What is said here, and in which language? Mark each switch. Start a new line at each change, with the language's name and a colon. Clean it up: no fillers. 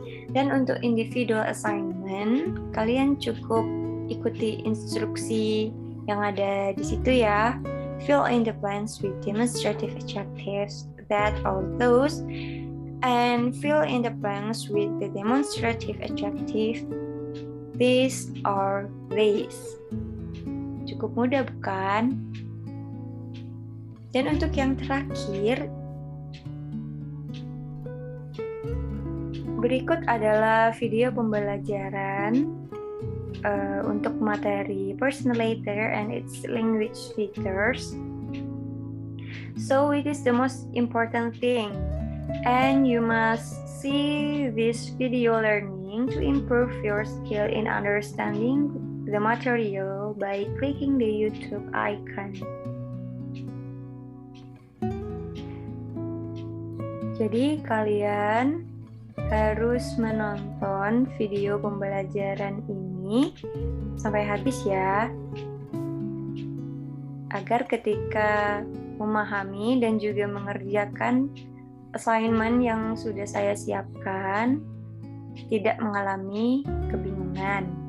Indonesian: Dan untuk individual assignment, kalian cukup ikuti instruksi yang ada di situ ya.
English: Fill in the blanks with demonstrative adjectives, that or those, and fill in the blanks with the demonstrative adjective, this or these.
Indonesian: Cukup mudah bukan? Dan untuk yang terakhir, berikut adalah video pembelajaran untuk materi
English: personal letter and its language features. So it is the most important thing, and you must see this video learning to improve your skill in understanding the material by clicking the YouTube icon.
Indonesian: Jadi kalian harus menonton video pembelajaran ini sampai habis ya, agar ketika memahami dan juga mengerjakan assignment yang sudah saya siapkan tidak mengalami kebingungan.